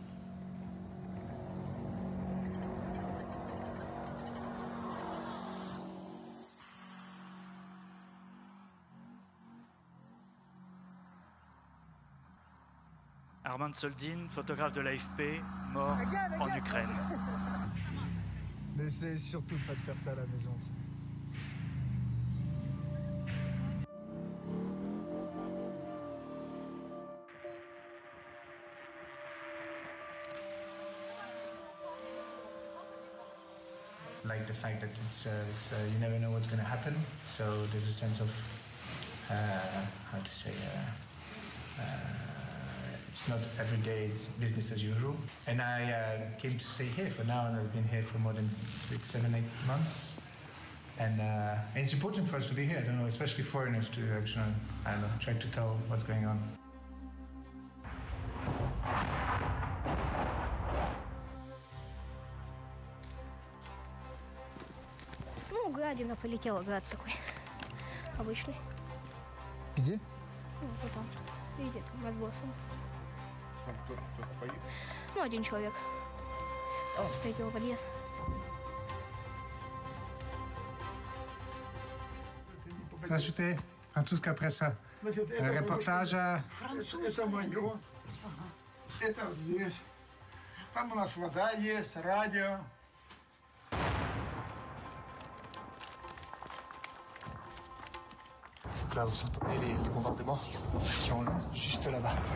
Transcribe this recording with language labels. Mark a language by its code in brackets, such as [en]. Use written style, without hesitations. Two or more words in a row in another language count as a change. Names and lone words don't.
[fr] Armand Soldin, photographe de l'AFP, mort en Ukraine. N'essaie surtout pas de faire ça à la maison. [en] Like the fact that it's you never know what's going to happen, so there's a sense of how to say it's not everyday business as usual. And I came to stay here for now, and I've been here for more than 6, 7, 8 months. And it's important for us to be here. I don't know, especially foreigners, to actually, I don't know, try to tell what's going on. [ru] Ну, гадина полетела, гад такой. Обычный. Где? Ну, вот там. Видите, с боссом. Там кто-то поехал? Ну, один человек. С третьего подъезда. Здравствуйте. Французская пресса. Значит, Репортажа. Это мое. Это здесь. Там у нас вода есть, радио. [fr] Là, vous entendez les bombardements qui ont juste là-bas.